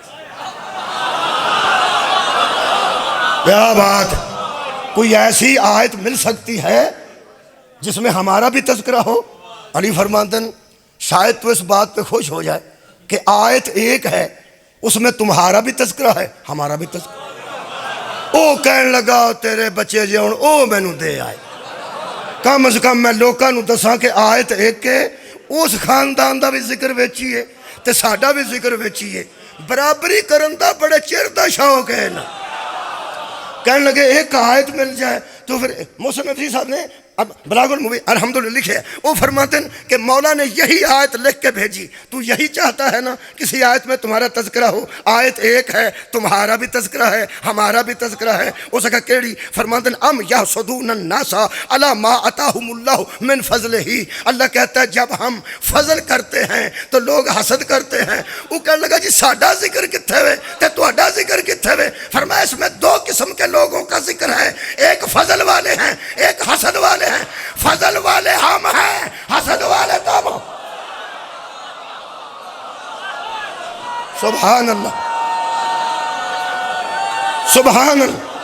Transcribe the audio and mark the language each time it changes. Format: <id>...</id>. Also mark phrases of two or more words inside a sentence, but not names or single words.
<ur>کیا بات، کوئی ایسی آیت مل سکتی ہے جس میں ہمارا بھی تذکرہ ہو؟ علی فرماتے ہیں شاید تو اس بات پہ خوش ہو جائے کہ آیت ایک ہے اس میں تمہارا بھی تذکرہ ہے ہمارا بھی تذکرہ۔</ur> <pa>او کہنے لگا تیرے بچے جیون او میں نو دے آئے، کم از کم میں لوکاں نو دساں کہ آیت ایک کے اس خاندان دا بھی ذکر ویچی ہے تے ساڈا بھی ذکر ویچی ہے، برابری کرن دا بڑے چیر دا شوق ہے نا۔</pa> <ur>کہنے لگے ایک آیت مل جائے تو پھر محسن نجفی صاحب نے اب بلاغ المبین الحمدللہ لکھے، وہ فرماتے ہیں کہ مولا نے یہی آیت لکھ کے بھیجی، تو یہی چاہتا ہے نا کسی آیت میں تمہارا تذکرہ ہو؟ آیت ایک ہے، تمہارا بھی تذکرہ ہے ہمارا بھی تذکرہ ہے۔ اس کا کیڑی؟ فرماتے ہیں</ur> <ar>ام یحسدون الناس علی ما آتاہم اللہ من فضلہ،</ar> <ur>اللہ کہتا ہے جب ہم فضل کرتے ہیں تو لوگ حسد کرتے ہیں۔</ur> <pa>وہ کہنے لگا جی ساڈا ذکر کتھے ہوئے تے تہاڈا ذکر کتھے ہوئے؟</pa> <ur>فرمایا اس میں دو قسم کے لوگوں کا ذکر ہے، ایک فضل والے ہیں ایک حسد والے ہیں۔ فضل والے ہم ہیں، حسد والے تم۔</ur> <ar>سبحان اللہ، سبحان اللہ۔</ar>